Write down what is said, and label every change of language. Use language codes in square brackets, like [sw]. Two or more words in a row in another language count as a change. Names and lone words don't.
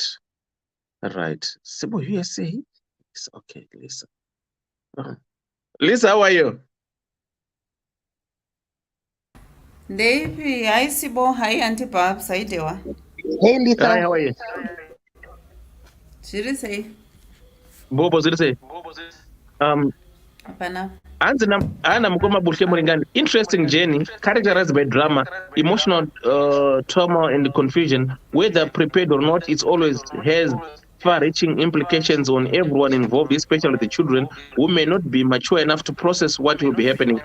[en] All right. Sibo, you say it's okay, Lisa. Lisa, how are you? Devi, hi Sibo, hi Auntie Babs, hi Dewa. Hey, Lisa. Hi, how are you? Shiri say, Bobo, say. Apana. Anna Mukoma Bulke Moringan, interesting journey, characterized by drama, emotional trauma and confusion. Whether prepared or not, it always has far-reaching implications on everyone involved, especially the children who may not be mature enough to process what will be happening.